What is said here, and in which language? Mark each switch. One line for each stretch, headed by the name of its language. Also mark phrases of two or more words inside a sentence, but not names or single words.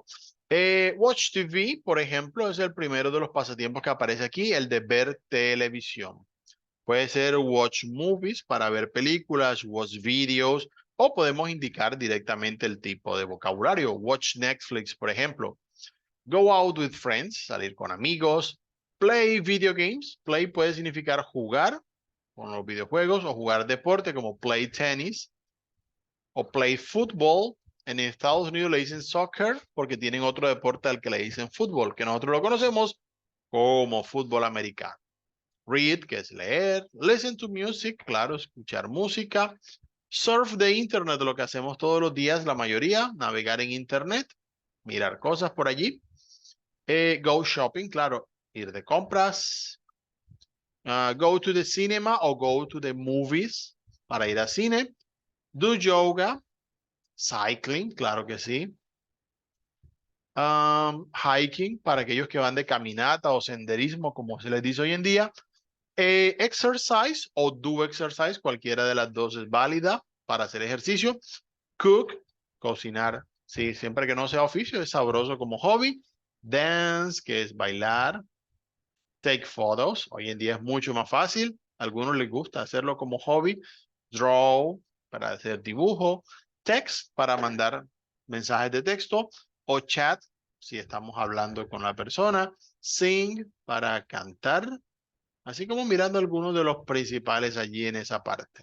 English: Watch TV,
Spanish: por ejemplo, es el primero de los pasatiempos que aparece aquí, el de ver televisión. Puede ser
English: watch movies
Spanish: para ver películas,
English: watch videos,
Spanish: o podemos indicar directamente el tipo de vocabulario.
English: Watch Netflix,
Spanish: por ejemplo.
English: Go out with friends,
Spanish: salir con amigos.
English: Play video games.
Spanish: Play puede significar jugar con los videojuegos o jugar deporte como
English: play tennis
Spanish: o
English: play football.
Spanish: En Estados Unidos le dicen soccer porque tienen otro deporte al que le dicen fútbol, que nosotros lo conocemos como fútbol americano. Read, que es leer.
English: Listen to music,
Spanish: claro, escuchar música.
English: Surf the internet,
Spanish: lo que hacemos todos los días, la mayoría, navegar en internet, mirar cosas por allí.
English: Go shopping,
Spanish: claro, ir de compras.
English: Go to the cinema o go to the movies,
Spanish: para ir al cine.
English: Do yoga, cycling,
Spanish: claro que sí. Hiking, para aquellos que van de caminata o senderismo, como se les dice hoy en día.
English: Exercise o do exercise,
Spanish: cualquiera de las dos es válida para hacer ejercicio. Cook, cocinar, sí, siempre que no sea oficio, es sabroso como hobby. Dance, que es bailar.
English: Take photos,
Spanish: hoy en día es mucho más fácil. A algunos les gusta hacerlo como hobby. Draw, para hacer dibujo. Text, para mandar mensajes de texto. O chat, si estamos hablando con la persona. Sing, para cantar. Así como mirando algunos de los principales allí en esa parte.